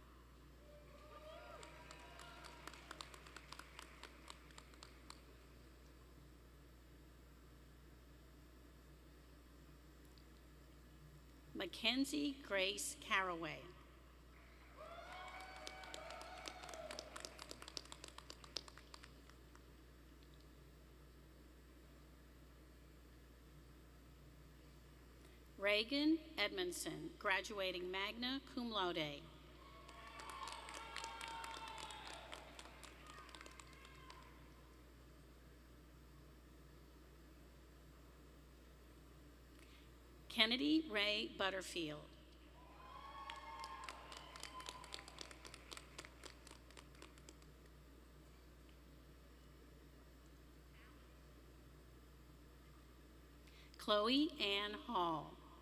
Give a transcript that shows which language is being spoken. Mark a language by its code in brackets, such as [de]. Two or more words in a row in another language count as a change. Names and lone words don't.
[en] Mackenzie Grace Caraway. Reagan Edmondson, graduating [la] magna cum laude. [en] Kennedy Ray Butterfield. Chloe Ann Hall.